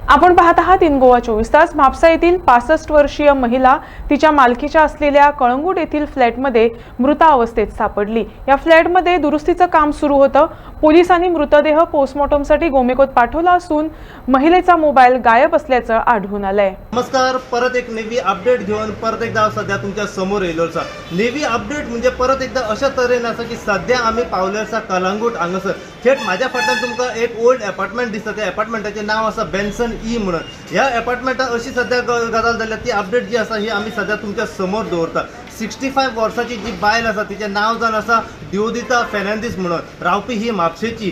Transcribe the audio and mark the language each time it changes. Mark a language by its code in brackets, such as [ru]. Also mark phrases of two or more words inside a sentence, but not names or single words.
[mr] आपण पाहत आहात इन गोवा 24 तास। म्हापसा येथील 65 वर्षीय महिला तिच्या मालकीच्या असलेल्या कळंगूट येथील फ्लॅटमध्ये मृत अवस्थेत सापडली। या फ्लॅटमध्ये दुरुस्तीचं काम सुरू होतं। पोलिसांनी मृतदेह पोस्टमॉर्टमसाठी गोमेकोत पाठवला असून महिलेचा मोबाईल गायब असल्याचं आढळून आलंय। [kok] नमस्कार, परत एक नवी अपडेट घेऊन परत एकदा सध्या तुमच्या समोर येयलो आसा। नवी अपडेट म्हणजे परत एकदा अशा तरेन आसा की सध्या आम्ही पावले आसा कळंगूट हांगासर। थेट माझ्या फाटल्यान तुमकां एक [en] old apartment [kok] दिसता। त्या अपार्टमेंटाचे नाव आसा बेन्सन ई म्हणून। ह्या अपार्टमेंटात अशी सध्या गजाल जाल्या ती अपडेट जी आसा ही आम्ही सध्या तुमच्या समोर दवरता। 65 वर्साची जी बायल आसा तिचें नाव जावन आसा दिवदिता फेर्नांदीस म्हणून, रावपी ही म्हापशेची।